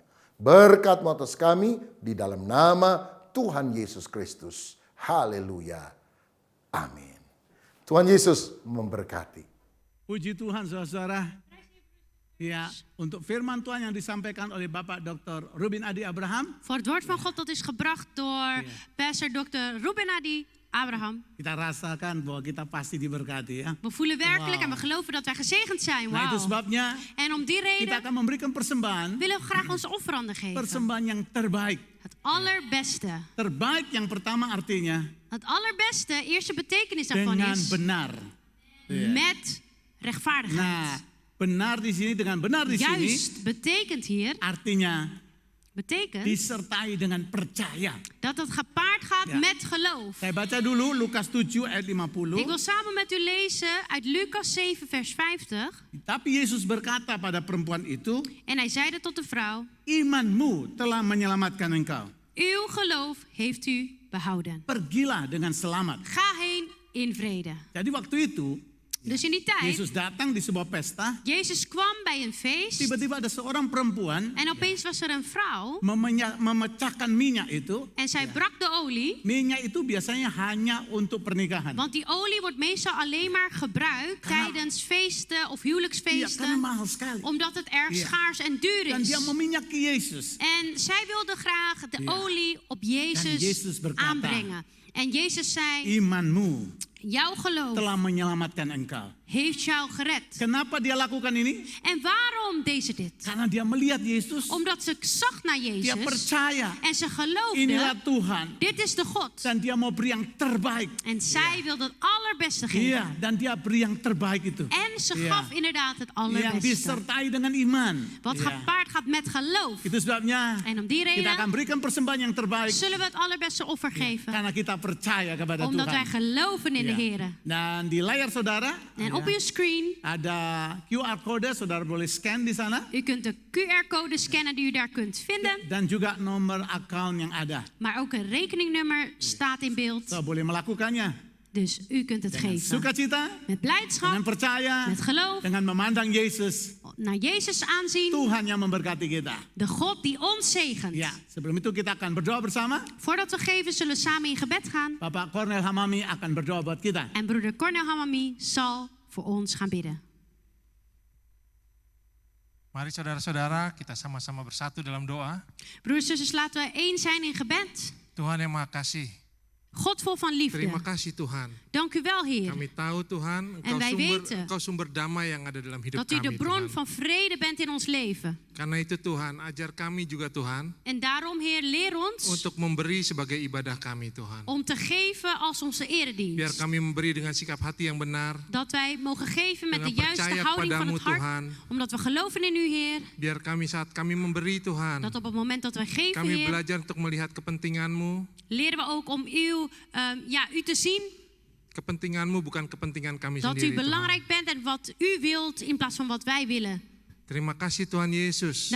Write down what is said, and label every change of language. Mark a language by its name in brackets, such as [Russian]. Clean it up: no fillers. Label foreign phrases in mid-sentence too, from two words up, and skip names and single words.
[Indonesian] Berkat-Mu atas kami di dalam nama Tuhan Yesus Kristus. Haleluya. Amin. Tuhan Yesus memberkati. Puji Tuhan saudara-saudara. Ja, untuk firman Tuhan yang disampaikan oleh Bapak Dr. Ruben Adi Abraham. [Dutch] Voor het woord van God dat is gebracht door pastor Dr. Ruben Adi Abraham. [Indonesian] Kita rasakan bahwa kita pasti diberkati ya. [Dutch] We voelen werkelijk en we geloven dat wij gezegend zijn. [Indonesian] Nah itu [Dutch] Wauw. [Indonesian] sebabnya [Dutch] En om die [Indonesian] kita [Dutch] reden [Indonesian] akan memberikan persembahan. [Dutch] willen we graag onze offeranden geven. [Indonesian] Persembahan yang terbaik. [Dutch] Het allerbeste. [Indonesian] Terbaik yang pertama artinya [Dutch] Het allerbeste, eerste betekenis daarvan [Indonesian] dengan [Dutch] is [Indonesian] benar. [Dutch] met rechtvaardigheid. [Indonesian] Nah, benar di sini dengan benar di sini [Dutch] Juist betekent hier, [Indonesian] artinya [Dutch] betekent [Indonesian] disertai dengan percaya. [Dutch] dat het gepaard gaat Ja. met geloof. [Indonesian] Saya baca dulu Lukas 7 ayat [Dutch] Ik 50. wil samen met u lezen uit Lucas 7 vers 50. [Indonesian] Tapi Yesus berkata pada perempuan itu, [Dutch] En hij zeide tot de vrouw, [Indonesian] imanmu telah menyelamatkan engkau. [Dutch] uw geloof heeft u behouden. [Indonesian] Pergilah dengan selamat. [Dutch] Ga heen in vrede. [Indonesian] Jadi waktu itu [Dutch] Dus in die tijd, [Indonesian] Yesus datang di sebuah pesta. [Dutch] Jezus kwam bij een feest. [Indonesian] Tiba-tiba ada seorang perempuan [Dutch] En opeens was er een vrouw. [Indonesian] memecahkan minyak itu. [Dutch] En zij brak de olie. [Indonesian] Minyak itu biasanya hanya untuk pernikahan. [Dutch] Want die olie wordt meestal alleen maar gebruikt tijdens feesten of [Indonesian] Iya, karena [Dutch] huwelijksfeesten. [Indonesian] mahal sekali. [Dutch] Omdat het erg Ja. schaars en duur [Indonesian] Dan dia [Dutch] is. [Indonesian] meminyaki Yesus. [Dutch] En zij wilde graag de Ja. olie op Jezus Jezus [Indonesian] berkata, [Dutch] aanbrengen. En Jezus zei, [Indonesian] Imanmu [Dutch] jouw geloof [Indonesian] telah menyelamatkan engkau. [Dutch] heeft jou gered. [Indonesian] Kenapa dia lakukan ini? [Dutch] En waarom deed ze dit? [Indonesian] Karena dia melihat Yesus. [Dutch] Omdat ze zag naar [Indonesian] Dia [Dutch] Jezus [Indonesian] percaya [Dutch] en ze [Indonesian] inilah [Dutch] geloofde, [Indonesian] Tuhan. [Dutch] dit is de God. [Indonesian] Dan dia mau beri yang terbaik. [Dutch] En zij wilde het allerbeste geven. [Indonesian] Iya, dan dia beri yang terbaik itu. [Dutch] En ze [Indonesian] Iya. [Dutch] gaf inderdaad het [Indonesian] Yang [Dutch] allerbeste. [Indonesian] disertai dengan iman. [Dutch] Wat [Indonesian] Iya. [Dutch] gepaard gaat met geloof. [Indonesian] Itu sebabnya [Dutch] En om die [Indonesian] kita akan [Dutch] reden [Indonesian] berikan persembahan yang terbaik. [Dutch] zullen we het allerbeste offer geven. [Indonesian] Karena kita percaya kepada [Dutch] Omdat wij [Indonesian] Tuhan. [Dutch] geloven in de [Indonesian] Iya. [Dutch] Heer. [Indonesian] Dan di layar saudara [Dutch] En [Indonesian] ya, [Dutch] op uw screen, [Indonesian] ada [English] QR code, [Indonesian] saudara boleh scan di sana. [Dutch] u kunt de QR-code scannen die u daar kunt vinden. [Indonesian] Dan juga nomor account yang ada. [Dutch] Maar ook een rekeningnummer staat in beeld. [Indonesian] So, boleh melakukannya. [Dutch] Dus u kunt het [Indonesian] Dengan [Dutch] geven. [Indonesian] sukacita, [Dutch] Met [Indonesian] dengan [Dutch] blijdschap, [Indonesian] percaya, [Dutch] met geloof, [Indonesian] dengan memandang Yesus. [Dutch] naar Jezus aanzien. [Indonesian] Tuhan yang memberkati kita. [Dutch] De God die ons zegent. [Indonesian] Ya, sebelum itu kita akan berdoa bersama. [Dutch] Voordat we geven, zullen we samen in gebed gaan. [Indonesian] Bapak Kornel Hamami akan berdoa buat kita. [Dutch] En broeder Cornel Hamami zal voor ons gaan bidden. [Indonesian] Mari saudara-saudara kita sama-sama bersatu dalam doa. [Dutch] Broeders en zusters, laten we één zijn in gebed. [Indonesian] Tuhan yang Maha Kasih, [Dutch] God vol van liefde. [Indonesian] terima kasih Tuhan. [Dutch] Dank u wel, Heer. [Indonesian] Kami tahu Tuhan, [Dutch] En wij weten [Indonesian] Engkau sumber damai yang ada dalam hidup [Dutch] Dat u de [Indonesian] kami [Dutch] bron [Indonesian] Tuhan. [Dutch] van vrede bent in ons leven. [Indonesian] Karena itu Tuhan, ajar kami juga Tuhan, [Dutch] En daarom, Heer, leer ons [Indonesian] untuk memberi sebagai ibadah kami Tuhan. [Dutch] om te geven als onze [Indonesian] Biar [Dutch] eredienst. [Indonesian] kami memberi dengan sikap hati yang benar, [Dutch] Dat wij mogen geven met de [Indonesian] dengan [Dutch] juiste [Indonesian] percaya [Dutch] houding van [Indonesian] padamu [Dutch] het hart. [Indonesian] Tuhan. [Dutch] Omdat we geloven in u, Heer. [Indonesian] Biar kami saat kami memberi Tuhan, [Dutch] Dat op het moment dat wij geven, [Indonesian] kami [Dutch] Heer, [Indonesian] belajar untuk melihat kepentingan-Mu. [Dutch] leren we ook om u te zien. [Indonesian] Kepentingan-Mu bukan kepentingan kami [Dutch] Dat u [Indonesian] sendiri Tuhan. [Dutch] belangrijk bent en wat u wilt in plaats van wat wij willen. [Indonesian] Terima kasih Tuhan Yesus.